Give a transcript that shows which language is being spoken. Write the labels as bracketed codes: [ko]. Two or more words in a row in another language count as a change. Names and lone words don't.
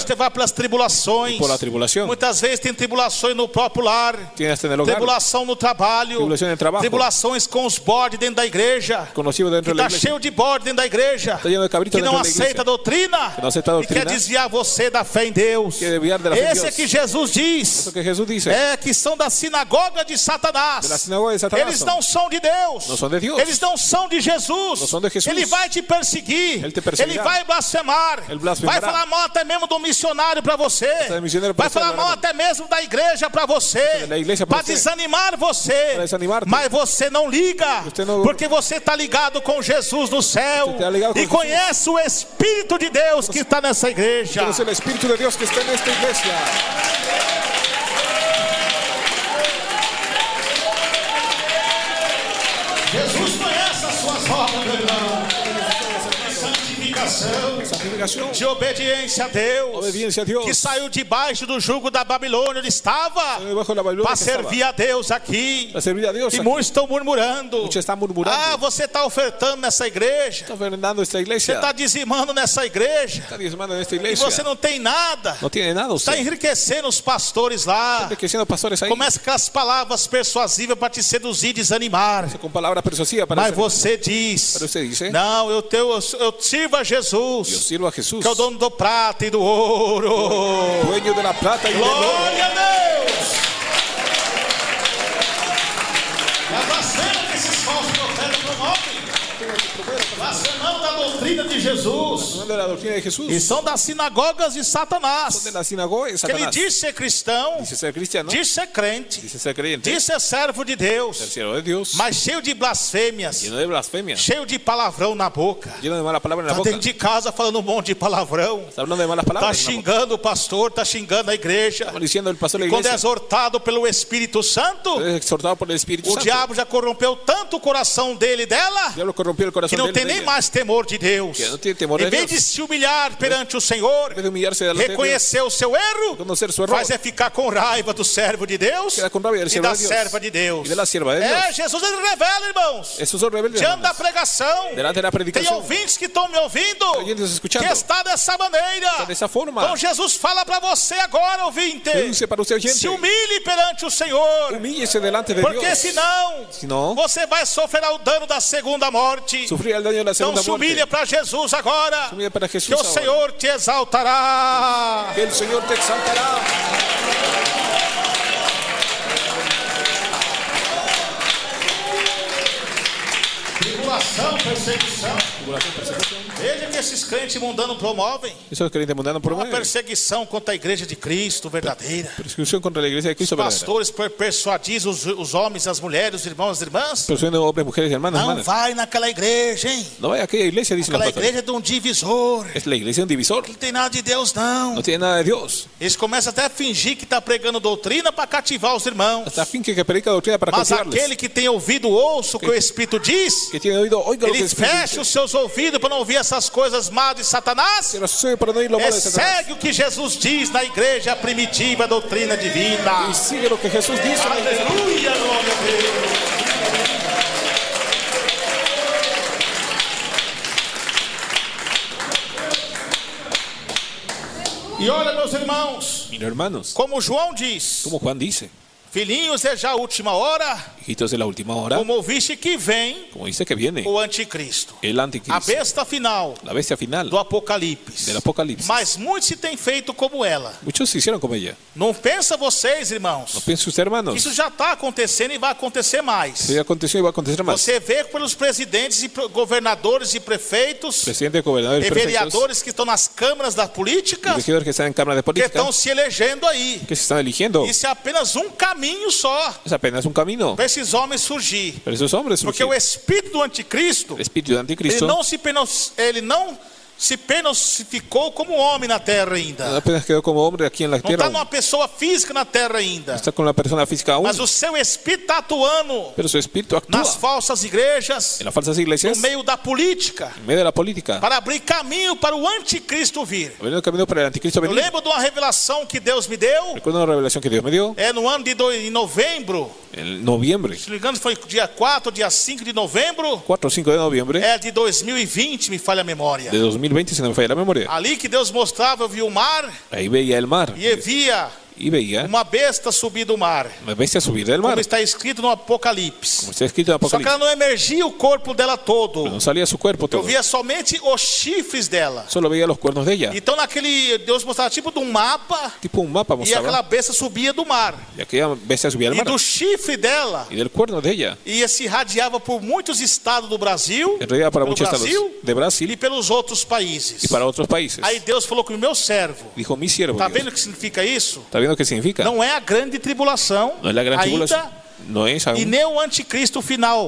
[pt] deixe levar pelas tribulações. [es] Y por la tribulación. [pt] Muitas vezes tem tribulações no próprio lar, [es] Tiene hasta en el hogar. [pt] tribulação no trabalho, Tribulação no trabalho. tribulações com os bordes dentro da igreja, [es] Conocido dentro [pt] que [es] de la [pt] está [es] iglesia. [pt] cheio de borde dentro da igreja, [es] Está lleno de cabrito [pt] que não [es] dentro de la [pt] aceita a [es] iglesia. [pt] doutrina, Que não aceita a e doutrina. quer desviar você da fé em Deus. Quer desviar [es] de la fe en [pt] Esse é [es] Dios. [pt] que Jesus diz, [es] Lo que Jesús dice. [pt] é que são da sinagoga de Satanás. [es] De la sinagoga de Satanás [pt] Eles [es] son. [pt] não são de Deus. Não são de Deus. Eles não são de Jesus. Não são de Jesus. Ele vai te perseguir. Ele te perseguirá. Ele vai blasfemar. Ele blasfemará. Vai falar mal até mesmo do missionário para você. do missionário Vai para falar você, mal [es] hermano. [pt] até mesmo da igreja para você. Da igreja Para para você. desanimar você. [es] Para desanimar-te. [pt] Mas você não liga. Você não- Porque você está ligado com Jesus no céu. Você tá ligado com E Jesus. conhece o Espírito de Deus que está nessa igreja. [es] Conoce el Espíritu de Dios que está en esta iglesia. [pt] Jesus conhece as suas obras, meu irmão. De santificação, [es] Santificación, [pt] de obediência a Deus, [es] obediencia a Dios. [pt] que saiu debaixo do jugo da Babilônia, onde estava, [es] Debajo de la Babilonia [pt] para [es] que estaba. [pt] servir a Deus aqui. [es] Para servir a Dios. [pt] E [es] aquí. [pt] muitos estão murmurando. [es] Muchos están murmurando. [pt] Ah, você está ofertando nessa igreja, [es] Está ofrendando esta [pt] você [es] iglesia. [pt] está dizimando nessa igreja, [es] Está diezmando en esta [pt] e [es] iglesia. [pt] você não tem nada. [es] No tiene nada [pt] Está [es] usted. [pt] enriquecendo os pastores lá. [es] Enriqueciendo pastores ahí. [pt] Começa com as palavras persuasivas para te seduzir e desanimar. [es] Con palabras persuasivas para [pt] Mas [es] hacer- [pt] você diz: [es] Pero usted dice, [pt] não, eu sirvo a [es] yo [pt] Jesus, [es] sirvo a Jesús, [pt] que é o dono do prata e do ouro. [es] dueño de la plata y del oro. [pt] Glória a Deus! É a blasfêmia que esses falsos profetas promovem. Blasfemando da doutrina de Jesus. [es] De la doctrina de Jesús. [pt] E são das sinagogas de Satanás. [es] De la sinagoga de [pt] Que ele [es] Satanás. [pt] diz ser cristão, [es] Dice ser cristiano. [pt] diz ser crente, [es] Dice ser creyente. [pt] diz ser servo de [es] Ser [pt] Deus, [es] siervo de Dios. [pt] mas cheio de blasfêmias, [es] Lleno de blasfemia. [pt] cheio de palavrão na boca. [es] Lleno de malas palabras en la [pt] Está [es] boca. [pt] dentro de casa falando um monte de palavrão. [es] Está hablando de malas [pt] Está [es] palabras. en la boca. [pt] xingando o pastor, está xingando a igreja. [es] Está diciendo el pastor de la [pt] Quando é [es] iglesia. [pt] exortado pelo Espírito Santo, [es] Es exhortado por el Espíritu [pt] o [es] Santo. [pt] diabo já corrompeu tanto o coração dele e dela, [es] El diablo corrompió el [pt] que [es] corazón [pt] não [es] de [pt] tem [es] él. [pt] nem tem mais temor de Deus. [es] Que no tiene temor [pt] Em [es] de [pt] vez [es] Dios. [pt] de se humilhar perante o Senhor, [es] En vez de humillarse delante de Dios, [pt] reconhecer o seu erro, [es] reconocer su error, [pt] faz é ficar com raiva do servo de Deus [es] queda con rabia del [pt] e [es] siervo [pt] da [es] de Dios [pt] serva de Deus. [es] y de la sierva de Dios. [pt] Jesus ele revela, irmãos, [es] Esos son rebeldes, [pt] diante da [es] hermanos. [pt] pregação. [es] Delante de la [pt] Tem [es] predicación, [pt] ouvintes que estão me ouvindo, [es] oyentes escuchando, [pt] que está dessa maneira. [es] de esa forma. [pt] Então Jesus fala para você agora, ouvinte, [es] Denúncia para usted, oyente. [pt] se humilhe perante o Senhor, [es] Humíllese delante de [pt] porque [es] Dios. [pt] senão você vai sofrer o dano da segunda morte. [es] Sufrir el daño de la [pt] Então [es] segunda [pt] se humilha [es] muerte. [pt] para Jesus agora, [es] Se humilla para Jesús [pt] que o [es] ahora. [pt] Senhor te exaltará. [es] Que el Señor te exaltará. [pt] Tribulação, perseguição. Veja que esses crentes mundanos promovem [es] Esos creyentes mundanos [pt] uma [es] promueven [pt] perseguição contra a igreja de Cristo verdadeira. [es] persecución contra la iglesia de [pt] Os [es] Cristo verdadera. [pt] pastores persuadizem os homens, as mulheres, os irmãos, as irmãs. [es] Persuadiendo hombres, mujeres y hermanos, [pt] Não [es] hermanas. [pt] vai naquela igreja, hein? [es] No vaya a aquella iglesia, dicen los [pt] Aquela [es] pastores. [pt] igreja é de um divisor. [es] Es la iglesia un divisor. [pt] Não tem nada de Deus, não. [es] No tiene nada de Dios. [pt] Eles começam até a fingir que está pregando doutrina para cativar os irmãos. [es] Hasta fin que predica doctrina para [pt] Mas [es] cautivarles. [pt] aquele que tem ouvido, ouça o que o Espírito diz. [es] Que tiene oído, oiga lo que [pt] Ele [es] el Espíritu [pt] fecha [es] dice. [pt] os seus ouvidos para não ouvir essas coisas más de Satanás. [es] Cierra sus oídos para no oír lo malo de Satanás. [pt] Segue o que Jesus diz na igreja primitiva, a doutrina divina. [es] Y sigue lo que Jesús dice. [pt] Aleluia, glória a Deus. E olha, meus irmãos, [es] Mira, hermanos, [pt] como João diz, [es] como Juan dice, [pt] filhinhos, é já a última hora, [es] hijitos de la última hora, [pt] como ouviste que vem [es] como dice que viene [pt] o anticristo, [es] el [pt] a [es] anticristo, [pt] besta final [es] la bestia final [pt] do Apocalipse. [es] del Apocalipsis. [pt] Mas muitos se têm feito como ela. [es] Muchos se hicieron como ella. [pt] Não pensa vocês, [es] No [pt] irmãos, [es] piense usted, hermanos, [pt] isso já está acontecendo e vai acontecer mais. [es] se aconteció y va a acontecer más. [pt] Você vê pelos presidentes e governadores e prefeitos [es] Presidente, gobernadores, [pt] e [es] prefectos, [pt] vereadores que estão nas câmaras da política, [es] regidores que están en cámaras de [pt] que [es] política, [pt] estão se elegendo aí. [es] que se están eligiendo. [pt] Isso é apenas um caminho só [es] Es apenas un camino. [pt] para esses homens surgir. [es] Pero esos hombres [pt] Porque [es] surgieron. [pt] o espírito do anticristo, [es] El espíritu de [pt] ele [es] anticristo [pt] não se penosificou como homem na terra ainda. [es] apenas quedó como hombre aquí en la [pt] Não [es] tierra. [pt] está numa pessoa física na terra ainda. [es] Está con la persona física aún, [pt] Mas o seu espírito está atuando [es] pero su espíritu actúa [pt] nas falsas igrejas, [es] en las falsas [pt] no [es] iglesias, [pt] meio da política, [es] en medio de la política, [pt] para abrir caminho para o anticristo vir. [es] abriendo el camino para el anticristo [pt] Eu [es] venir. [pt] lembro de uma revelação que Deus me deu, [es] Recuerdo una revelación que Dios me dio [pt] no ano em novembro, [es] en noviembre, [pt] se não me engano foi dia 4, dia 5 de novembro, [es] 4 o 5 de noviembre [pt] de 2020, me falha a memória. [es] de 2020, si no me falla la memoria. [pt] Ali que Deus mostrava, eu vi o mar [es] Ahí veía el mar [pt] e via [es] y veía [pt] uma besta subir do mar, [es] una bestia subir del mar, [pt] como está escrito no Apocalipse. [es] como está escrito en [pt] Só que [es] Apocalipsis. [pt] ela não emergia o corpo dela todo. [es] Pero no salía su cuerpo [pt] Eu [es] todo, [pt] via somente os chifres dela. [es] solo veía los cuernos de ella. [pt] Então naquele Deus mostrava tipo de um mapa [es] Tipo un mapa [pt] e [es] mostraba, [pt] aquela besta subia do mar. [es] y aquella bestia subía al [pt] E [es] mar, [pt] do chifre dela [es] y del cuerno de ella, [pt] ia se irradiava por muitos estados do Brasil, [es] irradiaba para [pt] pelo [es] muchos estados [pt] Brasil [es] de Brasil [pt] e pelos outros países. [es] y para otros países. [pt] Aí Deus falou com o meu servo. [es] Dijo mi siervo, [pt] Tá [es] Dios. [pt] vendo o que significa isso? [es] ¿Está viendo qué significa? [pt] Não é a grande tribulação [es] No es la gran tribulación, [pt] ainda [es] no es [pt] e [es] aún [pt] nem o anticristo final